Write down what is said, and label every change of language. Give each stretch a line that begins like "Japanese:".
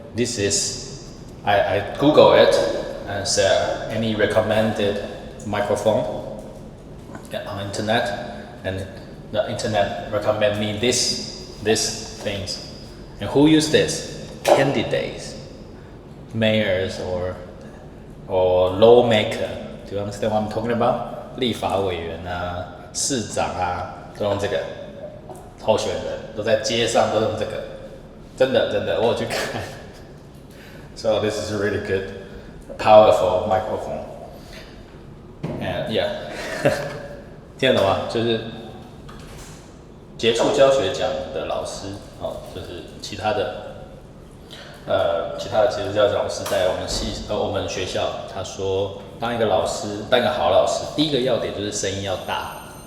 English: This is, I Google it and said any recommended microphone on internet, and the internet recommend me these things. And who use this? Candidates, mayors, or lawmaker. Do you understand what I'm talking about?
Chinese: 立法委员啊，市长啊，都用这个。候选人都在街上都用这个，真的，我有去看。
English: So this is a really good, powerful microphone.
Chinese: And yeah, 听得懂吗？就是杰出教学奖的老师，就是其他的杰出教学老师在我们学校，他说当一个好老师，第一个要点就是声音要大，